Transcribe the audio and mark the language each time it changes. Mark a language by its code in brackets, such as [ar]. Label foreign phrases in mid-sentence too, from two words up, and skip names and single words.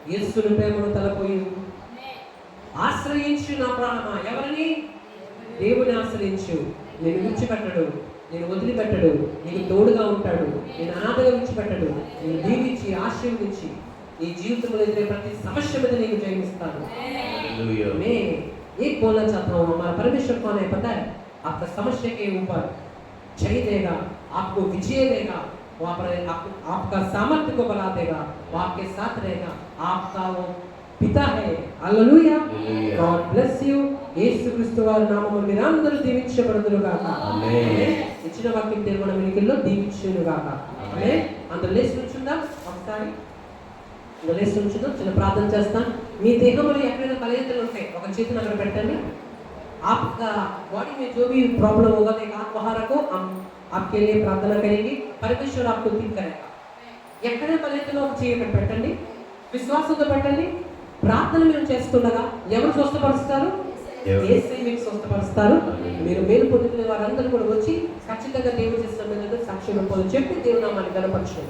[te] యేసుని ప్రేమను తలపోయి ఆశ్రయించు నా ప్రాణమా. ఎవరిని? దేవుని ఆశ్రయించు. నేను విడిచిపెట్టడు, నేను వదిలిపెట్టడు, నీకు తోడుగా ఉంటాడు, నేను అనాథగా విడిచిపెట్టడు, నేను దీవించి ఆశీర్వదించి నీ జీవితంలో ఎదురే ప్రతి సమస్య మీద నేను జయిస్తాను. [hi] मैं एक बोलना चाहता हूँ, हमारा परमेश्वर कौन है पता है? आपका समस्या के ऊपर जय देगा, आपको विजय देगा, वहाँ पर आपका सामर्थ्य को बढ़ा देगा, वो आपके साथ रहेगा, आपका वो पिता है. हालेलुया. [en] God bless you. [te] యేసు క్రీస్తు వారి నామములో మీరందరూ దీవించబడుదురు గాక. ఆమేన్. ఇచ్చిన వాక్యం దేవుని వెలుగులో దీవించును గాక. ఆమేన్. అందరూ లేచి నుంచుందాం. ఒకసారి లేచి నుంచుందాం. చిన్న ప్రార్థన చేస్తాం. మీ దేహంలో ఎక్కడైనా బలహీనతలు ఉంటాయి, ఒక చేతిని అక్కడ పెట్టండి. [hi] आपका बॉडी में जो भी प्रॉब्लम होगा एक आत्महारा को हम आपके लिए प्रार्थना करेंगे. परमेश्वर आपको ठीक करेगा. [te] ఎక్కడ బలహీనతలో ఒక చేయి పెట్టండి, విశ్వాసంతో పెట్టండి. ప్రార్థన మీరు చేస్తుండగా ఎవరు స్వస్థపరుస్తారు? యేసే మీకు స్వస్థపరుస్తారు. మీరు మేలు పొందుకునే వారందరూ కూడా వచ్చి ఖచ్చితంగా దేవుడు చేస్తున్న సాక్షి రూపంలో చెప్పి దేవుని నామాన్ని గణపరచండి.